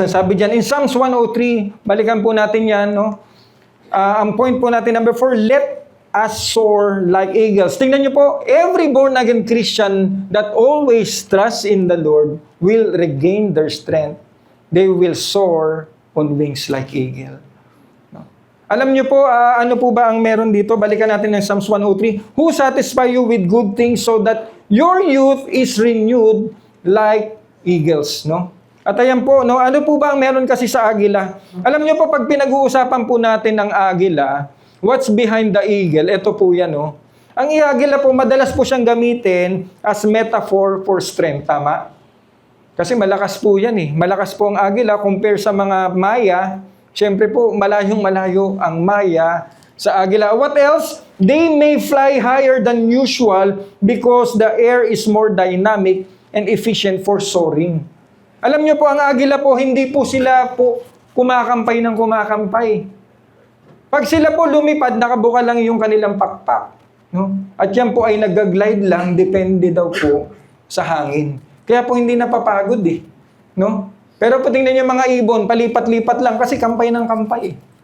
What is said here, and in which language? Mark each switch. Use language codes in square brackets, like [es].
[tl] Ang sabi dyan, in Psalms 103, balikan po natin yan, no? Ang point po natin, [en] number 4, let us soar like eagles. [tl] Tingnan niyo po, [en] every born-again Christian that always trusts in the Lord will regain their strength. They will soar on wings like eagle. No? [tl] Alam niyo po, ano po ba ang meron dito? Balikan natin ng Psalms 103. [en] Who satisfy you with good things so that your youth is renewed like eagles, no? [tl] At ayan po, no, ano po ba ang meron kasi sa agila? Alam niyo po, pag pinag-uusapan po natin ng agila, [en] what's behind the eagle? [tl] Ito po yan, no? Ang agila po, madalas po siyang gamitin [en] as metaphor for strength, [tl] tama? Kasi malakas po yan eh. Malakas po ang agila compare sa mga Maya. Siyempre po, malayong-malayo ang Maya sa agila. [en] What else? They may fly higher than usual because the air is more dynamic and efficient for soaring. [tl] Alam niyo po, ang agila po, hindi po sila po kumakampay ng kumakampay. Pag sila po lumipad, nakabuka lang yung kanilang pakpak. No? At yan po ay nag-glide lang, depende daw po sa hangin. Kaya po hindi napapagod eh. No? Pero po tingnan niyo mga ibon, palipat-lipat lang kasi kampay ng kampay.